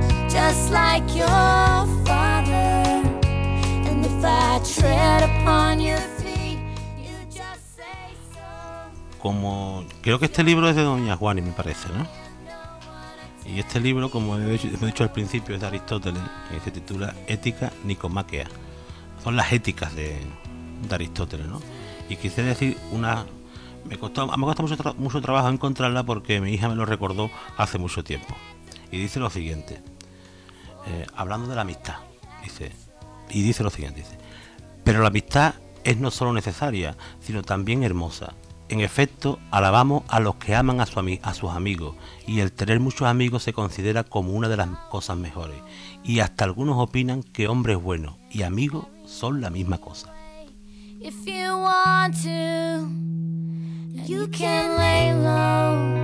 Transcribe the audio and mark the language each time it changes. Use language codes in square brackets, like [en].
[en] Just like your father, and if I tread upon your feet, you just say so. [es] Como creo que este libro es de Doña Juani, me parece, ¿no? Y este libro, como he dicho al principio, es de Aristóteles, y se titula Ética Nicomáquea. Son las éticas de Aristóteles, ¿no? Y quise decir una. Me costó mucho trabajo encontrarla porque mi hija me lo recordó hace mucho tiempo. Y dice lo siguiente. Hablando de la amistad, dice lo siguiente, pero la amistad es no solo necesaria, sino también hermosa. En efecto, alabamos a los que aman a sus amigos, y el tener muchos amigos se considera como una de las cosas mejores, y hasta algunos opinan que hombres buenos y amigos son la misma cosa. [en] If you want to, you can lay low,